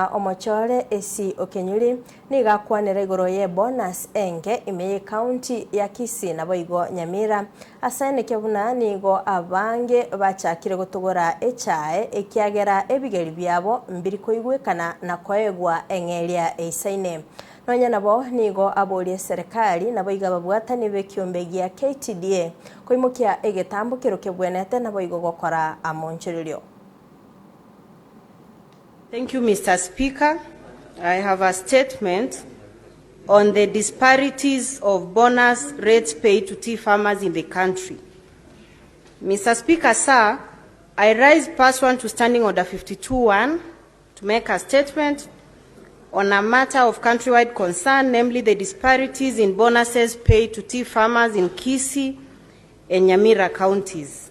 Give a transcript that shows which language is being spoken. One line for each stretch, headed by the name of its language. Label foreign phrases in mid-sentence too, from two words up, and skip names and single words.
Gusii: omochore esi okenyuri niga kwanera igoro ye bonus enge imeye county ya Kisii nabo igo Nyamira asane kebuna nigo abange bachakire gutugora echae ekiagera ebigeri byabo mbiri Keigwekane na koegwa engelia eisaine Nonya nabo nigo abolie serikali nabo igababwatani bekiombe gia KTDA koimukia egetambukiro kebwenete nabo igogokora amoncherilio.
English: Thank you, Mr. Speaker. I have a statement on the disparities of bonus rates paid to tea farmers in the country. Mr. Speaker, sir, I rise pursuant to Standing Order 52.1 to make a statement on a matter of countrywide concern, namely the disparities in bonuses paid to tea farmers in Kisii and Nyamira counties.